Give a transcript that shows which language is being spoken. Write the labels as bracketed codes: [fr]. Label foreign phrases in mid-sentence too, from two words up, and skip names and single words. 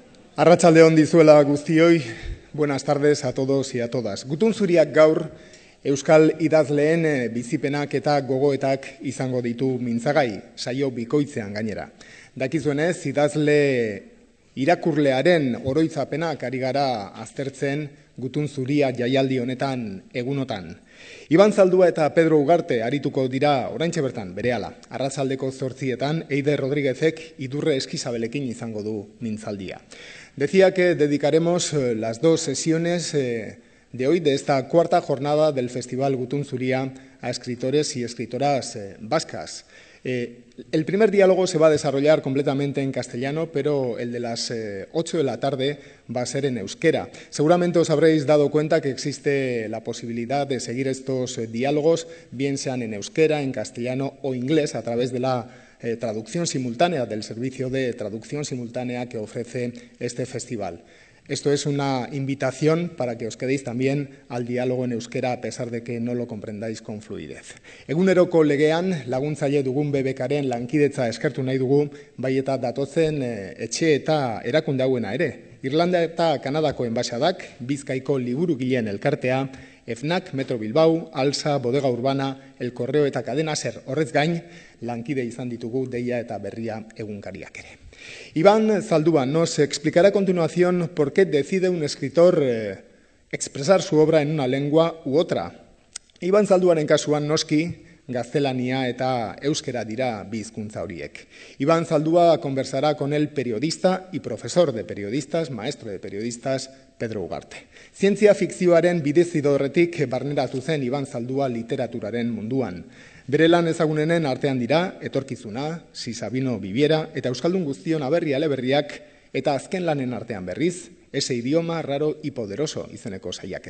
[eu] Arratsaldeon dizuela guztioi, [es] buenas tardes a todos y a todas. [eu] Gutun zuriak gaur Euskal idazleen bizipenak eta gogoetak izango ditu mintzagai, saio bikoitzean gainera. Dakizuenez, idazle irakurlearen oroitzapenak ari gara aztertzen Gutun zuria jaialdi honetan egunotan. Iban Zaldua eta Pedro Ugarte arituko dira oraintxe bertan, berehala. Arratsaldeko 8:00 Eider Rodríguezek Idurre Eskizabelekin izango du mintzaldia. [es] Decía que dedicaremos las dos sesiones de hoy, de esta cuarta jornada del Festival Gutun Zuria, a escritores y escritoras vascas. El primer diálogo se va a desarrollar completamente en castellano, pero el de las 8 de la tarde va a ser en euskera. Seguramente os habréis dado cuenta que existe la posibilidad de seguir estos diálogos, bien sean en euskera, en castellano o inglés, a través de la traducción simultánea, del servicio de traducción simultánea que ofrece este festival. Esto es una invitación para que os quedéis también al diálogo en euskera, a pesar de que no lo comprendáis con fluidez. [eu] Eguneroko legean, laguntzaile dugun BBKaren lankidetza eskertu nahi dugu, bai eta datozen etxe eta erakunde hauena ere. Irlanda eta Kanadako enbaxadak, Bizkaiko liburugileen elkartea, FNAC, Metro Bilbao, Alsa, Bodega Urbana, El Correo eta Cadena Ser, horrez gain, lankide izan ditugu Deia eta Berria egunkariak ere. [es] Iban Zaldua nos explicará a continuación por qué decide un escritor expresar su obra en una lengua u otra. [eu] Iban Zalduaren kasuan noski, gaztelania eta euskera dira bi hizkuntza horiek. [es] Iban Zaldua conversará con el periodista y profesor de periodistas, maestro de periodistas, Pedro Ugarte. [eu] Zientzia fikzioaren bidezidorretik barneratu zen Iban Zaldua literaturaren munduan. Bere lan ezagunenen artean dira, Etorkizuna, Si Sabino Viviera, eta Euskaldun guztion aberri aleberriak, eta azken lanen artean berriz, Ese idioma raro y poderoso izeneko saiakera.